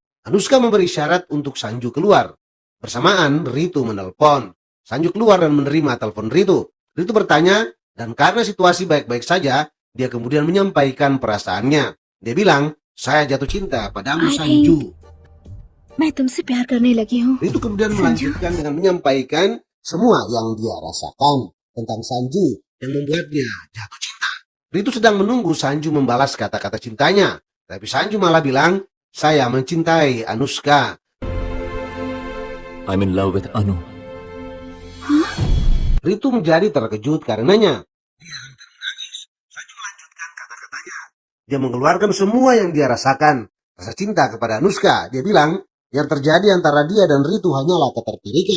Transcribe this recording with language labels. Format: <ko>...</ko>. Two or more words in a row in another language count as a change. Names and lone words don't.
<id>Anuska memberi isyarat untuk Sanju keluar. Bersamaan, Ritu menelpon. Sanju keluar dan menerima telepon Ritu. Ritu bertanya, dan karena situasi baik-baik saja, dia kemudian menyampaikan perasaannya. Dia bilang, saya jatuh cinta padamu, Sanju.</id> <hi>मैं तुमसे प्यार करने लगी हूँ</hi> <id>Ritu kemudian Sanju. melanjutkan dengan menyampaikan semua yang dia rasakan tentang Sanju yang membuatnya jatuh cinta. Ritu sedang menunggu Sanju membalas kata-kata cintanya. Tapi Sanju malah bilang, saya mencintai Anushka.</id> <en>I'm in love with Anu.</en> <id>Ritu menjadi terkejut karenanya. Dia hampir menangis. Sanju melanjutkan kata-katanya. Dia mengeluarkan semua yang dia rasakan. Rasa cinta kepada Anushka. Dia bilang, yang terjadi antara dia dan Ritu hanyalah ketertarikan.</id>